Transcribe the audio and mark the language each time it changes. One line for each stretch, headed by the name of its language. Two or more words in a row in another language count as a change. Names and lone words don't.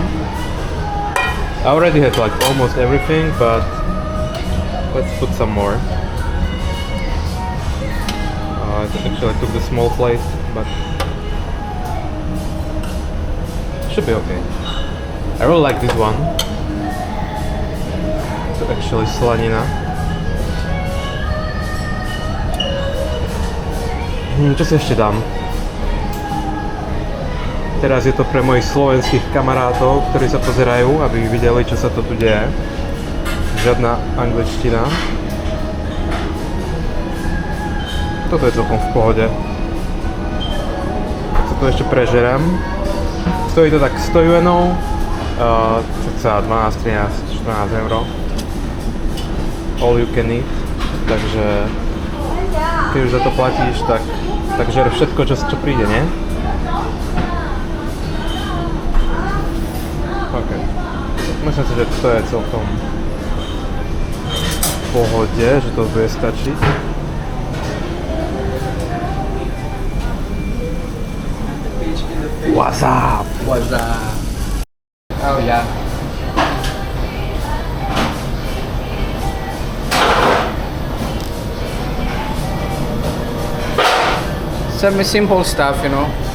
English: I already had like almost everything, but let's put some more. Actually, I took the small plate, but should be okay. I really like this one. It's actually slanina.
Slovak: Čo si ešte dám? Teraz je to pre mojich slovenských kamarátov, ktorí sa pozerajú, aby videli, čo sa to tu deje. Žiadna angličtina. Toto je celkom v pohode. Tak sa to ešte prežerem. Stojí to tak 100 juenov, cca 12, 13, 14 euro.
English: All you can eat.
Slovak: Takže keď už za to platíš, tak žer všetko, čo príde, nie? OK. Myslím si, že to je celkom v pohode, že to bude stačiť.
English: What's up? What's up? Oh yeah. Some simple stuff, you know.